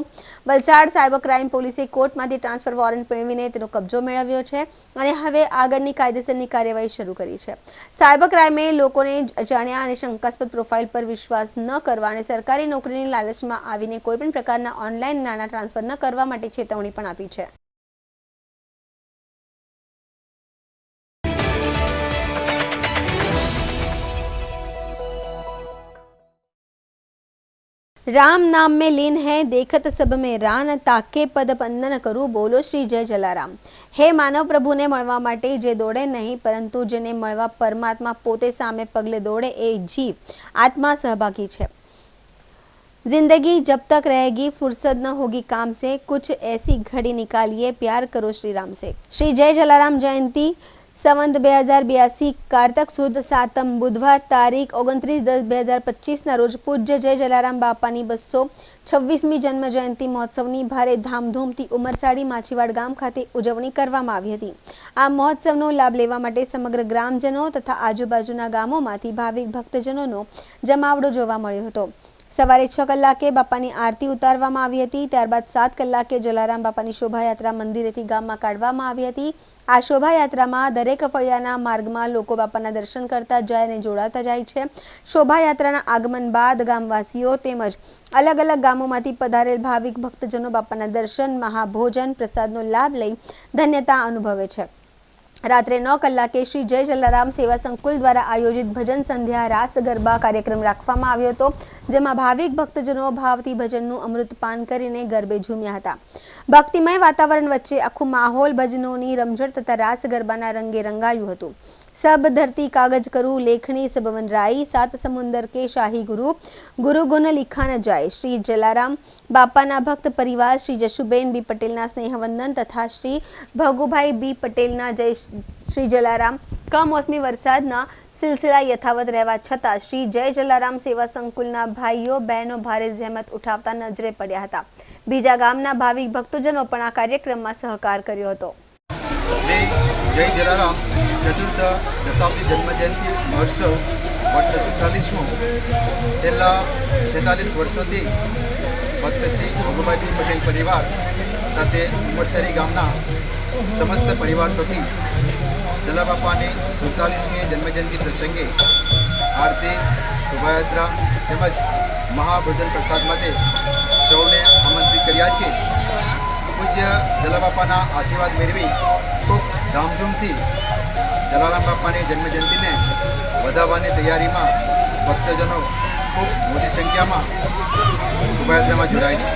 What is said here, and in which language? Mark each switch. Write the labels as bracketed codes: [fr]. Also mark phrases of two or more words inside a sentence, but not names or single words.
[gu] વલસાડ સાયબર ક્રાઇમ પોલીસે કોર્ટમાંથી ટ્રાન્સફર વોરંટ મેળવીને તેનો કબજો મેળવ્યો છે અને હવે આગળની કાયદેસરની કાર્યવાહી શરૂ કરી છે। સાયબર ક્રાઇમે લોકોને અજાણ્યા અને શંકાસ્પદ પ્રોફાઇલ પર વિશ્વાસ ન કરવા અને સરકારી નોકરીની લાલચમાં આવીને કોઈપણ પ્રકારના ઓનલાઈન નાણાં ટ્રાન્સફર ન કરવા માટે ચેતવણી પણ આપી છે। [hi] राम नाम में लीन है देखत सब में रान ताके पद बंदन करूँ बोलो श्री जय जलाराम। [gu] હે માનવ પ્રભુને મળવા માટે જે દોડે નહીં પરંતુ જેને મળવા પરમાત્મા પોતે સામે પગલે દોડે એ જીવ આત્મા સહભાગી છે। [hi] जिंदगी जब तक रहेगी फुर्सत न होगी काम से कुछ ऐसी घड़ी निकालिए प्यार करो श्री राम से। [gu] શ્રી જય જલારામ જયંતી સંવત 2082 કાર્તક સુદ 7 બુધવાર તારીખ 29/10/2025 રોજ પૂજ્ય જય જલારામ બાપાની 226મી જન્મ જયંતી મહોત્સવની ભારે ધામધૂમથી ઉમરસાડી માછીવાડ ગામ ખાતે ઉજવણી કરવામાં આવી હતી। આ મહોત્સવનો લાભ લેવા માટે સમગ્ર ગ્રામજનો તથા આજુબાજુના ગામોમાંથી ભાવિક ભક્તજનોનો જમાવડો જોવા મળ્યો હતો। સવારે 6 કલાકે બાપાની આરતી ઉતારવામાં આવી હતી। ત્યારબાદ 7 કલાકે જલારામ બાપાની શોભાયાત્રા મંદિરેથી ગામમાં કાઢવામાં આવી હતી। આ શોભાયાત્રામાં દરેક ફળિયાના માર્ગમાં લોકો બાપાના દર્શન કરતા જાય અને જોડાતા જાય છે। શોભાયાત્રાના આગમન બાદ ગામવાસીઓ તેમજ અલગ અલગ ગામોમાંથી પધારેલ ભાવિક ભક્તજનો બાપાના દર્શન, મહાભોજન, પ્રસાદનો લાભ લઈ ધન્યતા અનુભવે છે। રાત્રે 9 કલાકે શ્રી જય જલારામ સેવા સંકુલ દ્વારા આયોજિત ભજન સંધ્યા રાસ ગરબા કાર્યક્રમ રાખવામાં આવ્યો હતો, જેમાં ભાવિક ભક્તજનો ભાવથી ભજનનું અમૃતપાન કરીને ગરબે ઝૂમ્યા હતા। ભક્તિમય વાતાવરણ વચ્ચે આખો માહોલ ભજનોની રમઝટ તથા રાસ ગરબાના રંગે રંગાયું હતું। [hi] सब धरती कागज करूं लेखनी सब वन राई, 7 समुंदर के शाही गुरु, गुरु गुण लिखा न जाए। [gu] શ્રી જલારામ બાપાના ભક્ત પરિવાર શ્રી જશુબેન બી પટેલના સ્નેહવંદન તથા શ્રી ભગુભાઈ બી પટેલના જય શ્રી જલારામ। કમોસમી વરસાદના સિલસિલા યથાવત રહવા छતાં શ્રી જય જલારામ સેવા સંકુલના ભાઈઓ બહેનો ભારે જહેમત ઉઠાવતા નજરે પડ્યા હતા। બીજા ગામના ભાવિક ભક્તજનો પણ આ કાર્યક્રમમાં સહકાર કર્યો હતો। શ્રી જય જલારામ ચતુર્થ દશાબ્દી જન્મજયંતી મહોત્સવ વર્ષ 47મો છેલ્લા 46 વર્ષોથી ભક્ત શ્રી ભગુભાઈ પટેલ પરિવાર સાથે ઉમરસરી ગામના સમસ્ત પરિવાર થકી જલાબાપાની 47મી જન્મજયંતી પ્રસંગે આરતી, શોભાયાત્રા તેમજ મહાભોજન પ્રસાદ માટે સૌને આમંત્રિત કર્યા છે। પૂજ્ય જલાબાપાના આશીર્વાદ મેળવી ખૂબ ધામધૂમથી જલારામ બાપાની જન્મજયંતિને વધાવવાની તૈયારીમાં ભક્તજનો ખૂબ મોટી સંખ્યામાં શોભાયાત્રામાં જોડાય છે।